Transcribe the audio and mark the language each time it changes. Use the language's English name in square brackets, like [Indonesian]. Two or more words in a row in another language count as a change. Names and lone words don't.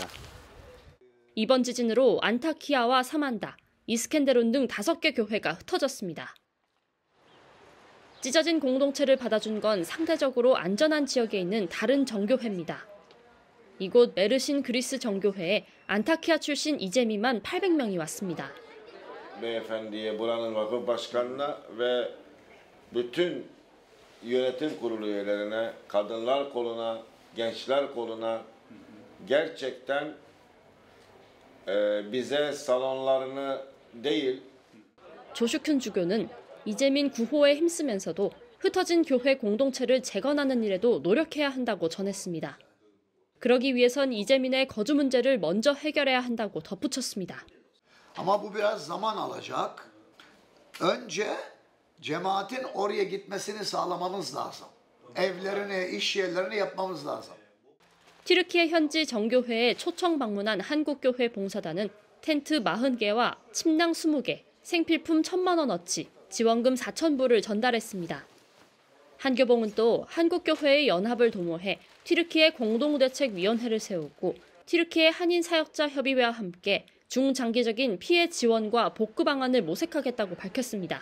[Korean] 이번 지진으로 안타키아와 사만다, 이스켄데론 등 5개 교회가 흩어졌습니다. 찢어진 공동체를 받아준 건 상대적으로 안전한 지역에 있는 다른 정교회입니다. 이곳 메르신 그리스 정교회에 안타키아 출신 이재민만 800명이 왔습니다. [Turkish] Beyefendiye buranın vakıf başkanına ve bütün yönetim kurulu üyelerine, kadınlar koluna, gençler koluna gerçekten bize salonlarını değil. [Korean] 조슈큰 주교는 이재민 구호에 힘쓰면서도 흩어진 교회 공동체를 재건하는 일에도 노력해야 한다고 전했습니다. 그러기 위해선 이재민의 거주 문제를 먼저 해결해야 한다고 덧붙였습니다. [Turkish] Ama bu biraz zaman alacak. Önce cemaatin oraya gitmesini sağlamamız lazım. Evlerini, iş yerlerini yapmamız lazım. [Korean] 튀르키예 현지 정교회에 초청 방문한 한국교회 봉사단은 텐트 40개와 침낭 20개, 생필품 1,000만 원어치, 지원금 4,000불을 전달했습니다. 한교봉은 또 한국교회의 연합을 도모해 튀르키예 공동대책위원회를 세우고 튀르키예 한인사역자협의회와 함께 중장기적인 피해 지원과 복구 방안을 모색하겠다고 밝혔습니다.